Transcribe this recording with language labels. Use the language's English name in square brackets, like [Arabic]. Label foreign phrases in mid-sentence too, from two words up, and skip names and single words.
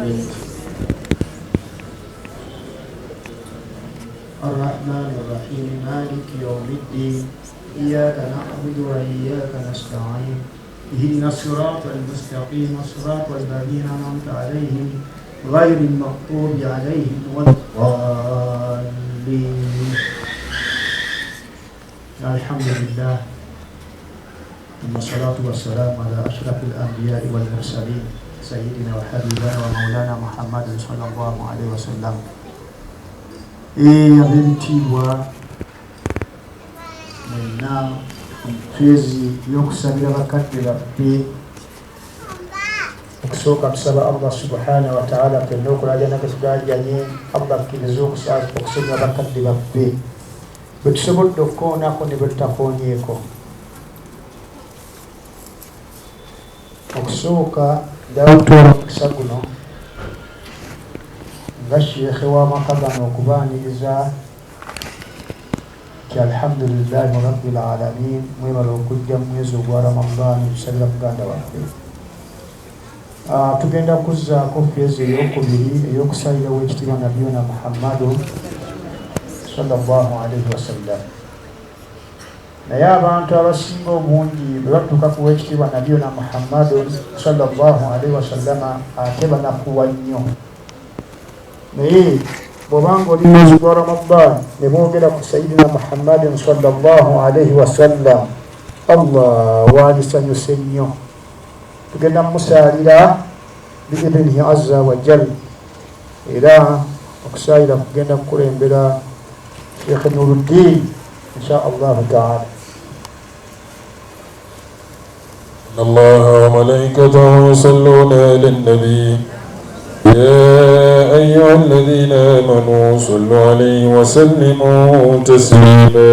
[Arabic] الرحمن الرحيم مالك يوم الدين إياك نعبد وإياك نستعين اهدنا الصراط المستقيم صراط الذين أنعمت عليهم غير المغضوب عليهم ولا الضالين. الحمد لله ثم الصلاة والسلام على أشرف الأنبياء والمرسلين سيدنا وحبيبنا ومولانا محمد صلى الله عليه وسلم. [Ganda] ab'ebitiibwa mwenna omufeezi y'okusabira bakadde baffe okusooka tusaba [Arabic] الله سبحانه وتعالى [Ganda] fenna okulajana kesugajanye Allah akkirize okusonyiwa bakadde baffe bwe tusobodde okukoonako ne bwe tutakoonyeeko. Okusooka njagala okutuula omukisa guno nga sheekhe w'amaka gano okubaaniriza [Arabic] الحمد لله رب العالمين [Ganda] mwebala okujja mu mwezi ogwa Ramadani tusalira muganda waffe. Tugenda kuzzaako feezi ey'okubiri ey'okusalira w'ekitiibwa [Arabic] نبينا محمد صلى الله عليه وسلم. [Ganda] Naye abantu abasinga obungi bwe batuuka ku w'ekitiibwa [Arabic] نبينا محمد صلى الله عليه وسلم [Ganda] ate banafuwa nnyo. Naye bw'obanga oli mwezi gwa Ramadani ne boogera ku [Arabic] سيدنا محمد صلى الله عليه وسلم, [Ganda] Allah waalisanyuse nnyo. Tugenda musaalira [Arabic] بإذنه عز وجل, [Ganda] era okusaalira kugenda kukulembera Sheikh Nuruddin [Arabic] إن شاء الله تعالى. الله وملائكته يصلون على النبي يا أيها الذين آمنوا صلوا عليه وسلموا تسليما.